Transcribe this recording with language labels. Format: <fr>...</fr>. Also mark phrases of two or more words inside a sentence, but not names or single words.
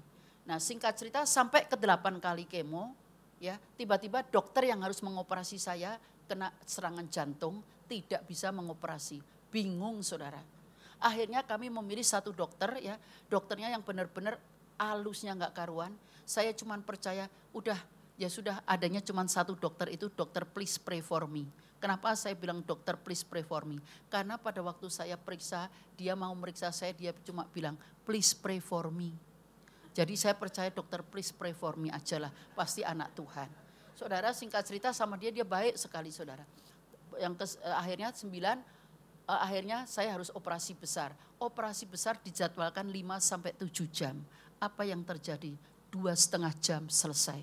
<id>Nah singkat cerita sampai ke 8 kali kemo, ya tiba-tiba dokter yang harus mengoperasi saya kena serangan jantung, tidak bisa mengoperasi. Bingung saudara. Akhirnya kami memilih satu dokter ya, dokternya yang benar-benar alusnya nggak karuan. Saya cuma percaya udah ya sudah adanya cuma satu dokter itu dokter</id> <en>please pray for me.</en> <id>Kenapa saya bilang dokter</id> <en>please pray for me?</en> <id>Karena pada waktu saya periksa, dia mau meriksa saya, dia cuma bilang</id> <en>please pray for me.</en> <id>Jadi saya percaya dokter</id> <en>please pray for me</en> <id>aja lah, pasti anak Tuhan. Saudara singkat cerita sama dia baik sekali saudara. Akhirnya 9, akhirnya saya harus operasi besar. Operasi besar dijadwalkan 5-7 jam. Apa yang terjadi? 2,5 jam selesai.</id>